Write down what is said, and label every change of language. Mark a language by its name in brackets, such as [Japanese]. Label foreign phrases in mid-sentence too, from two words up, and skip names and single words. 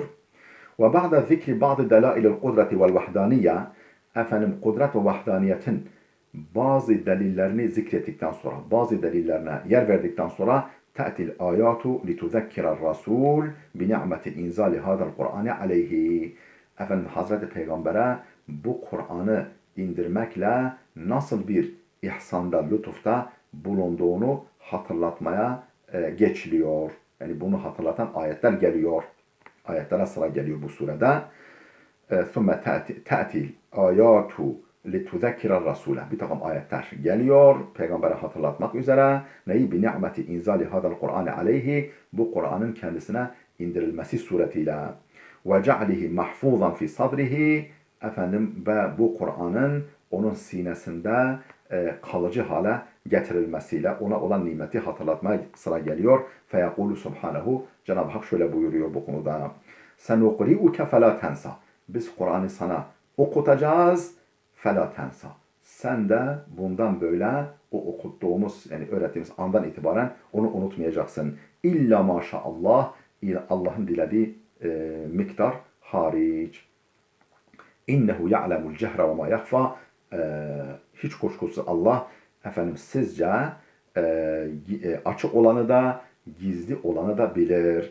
[Arabic] وبعد ذكر بعض دلائل القدرة والوحدانية, [Turkish] kudret ve vahdaniyetin bazı delillerini zikrettikten sonra, bazı delillerine yer verdikten sonra [Arabic] تأتي الآيات لتذكر الرسول بنعمة إنزال هذا القرآن عليه. [Turkish] Hazreti Peygamber'e bu Kur'an'ı indirmekle nasıl bir ihsanda, lütufta bulunduğunu hatırlatmaya geçiliyor. Yani bunu hatırlatan ayetler geliyor. Ayetlere sıra geliyor bu surede. [Arabic] ثُمَّ تَأْتِي الْآيَاتُ لِتُذَكِّرَ الرَّسُولَ. [Turkish] Bir takım ayetler geliyor peygambere hatırlatmak üzere. Neyi? [Arabic] بِنِعْمَةِ اِنْزَالِ هَذَا الْقُرْآنِ عَلَيْهِ. [Turkish] Bu Kur'an'ın kendisine indirilmesi suretiyle. [Arabic] وَجَعْلِهِ مَحْفُوظًا فِي صَدْرِهِ. [Turkish] Ve bu Kur'an'ın onun sinesinde kalıcı hale getirilmesiyle ona olan nimeti hatırlatmaya sıra geliyor. [Arabic] فَيَقُولُ Subhanehu. [Turkish] Cenab-ı Hak şöyle buyuruyor bu konuda. [Arabic] سَنُقْرِئُكَ فَلَا تَنْسَى. [Turkish] Biz Kur'an'ı sana okutacağız. [Arabic] فَلَا تَنْسَى. [Turkish] Sen de bundan böyle o okuttuğumuz, yani öğrettiğimiz andan itibaren onu unutmayacaksın. [Arabic] إلا ما شاء الله, [Turkish] Allah'ın dilediği miktar hariç. [Arabic] إنه يعلم الجهر وما يخفى. [Turkish] Hiç kuşkusuz Allah sizce açık olanı da gizli olanı da bilir.